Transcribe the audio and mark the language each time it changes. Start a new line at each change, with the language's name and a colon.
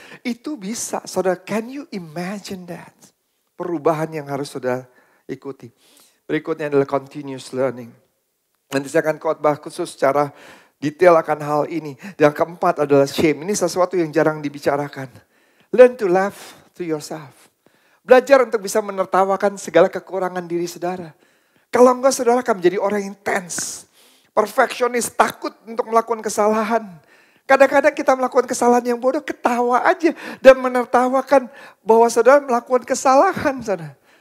Indonesian: Itu bisa, saudara,
English: can you imagine that?
Indonesian: Perubahan yang harus saudara ikuti. Berikutnya adalah continuous learning. Nanti saya akan khotbah khusus secara detail akan hal ini. Yang keempat adalah shame. Ini sesuatu yang jarang dibicarakan.
English: Learn to laugh to yourself.
Indonesian: Belajar untuk bisa menertawakan segala kekurangan diri saudara. Kalau enggak saudara akan menjadi orang yang tense. Perfeksionis, takut untuk melakukan kesalahan. Kadang-kadang kita melakukan kesalahan yang bodoh, ketawa aja. Dan menertawakan bahwa saudara melakukan kesalahan, saudara.